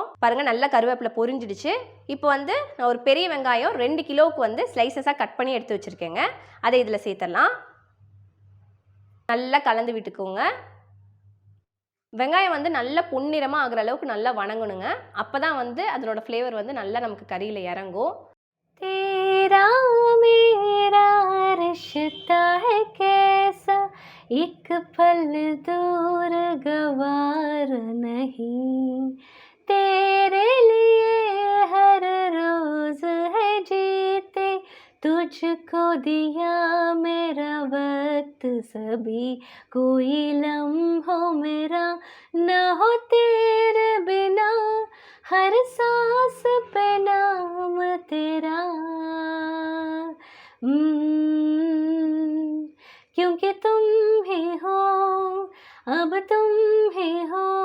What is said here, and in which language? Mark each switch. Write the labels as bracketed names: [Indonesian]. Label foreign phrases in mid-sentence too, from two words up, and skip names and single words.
[Tamil] பாருங்கள் நல்லா கருவேப்பிலை பொரிஞ்சிடுச்சு. இப்போ வந்து நான் ஒரு பெரிய வெங்காயம் 2 கிலோவுக்கு வந்து [English] slices cut [Tamil] பண்ணி எடுத்து வச்சுருக்கேங்க. அதை இதில் சேர்த்துடலாம். நல்லா கலந்து விட்டுக்கோங்க. வெங்காயம் வந்து நல்லா பொன்னிறமாக ஆகிற அளவுக்கு நல்லா வணங்கணுங்க. அப்போ தான் வந்து அதனோட ஃப்ளேவர் வந்து நல்லா நமக்கு கறியில் இறங்கும். [Hindi] तेरा मेरा रिश्ता है कैसा, एक पल दूर गवार नहीं, तेरे लिए हर रोज है जीते, तुझको दिया मेरा वक्त सभी, कोई लम्हा मेरा न हो तेरे बिना, हर सांस पे नाम तेरा, क्योंकि तुम ही हो, अब तुम ही हो,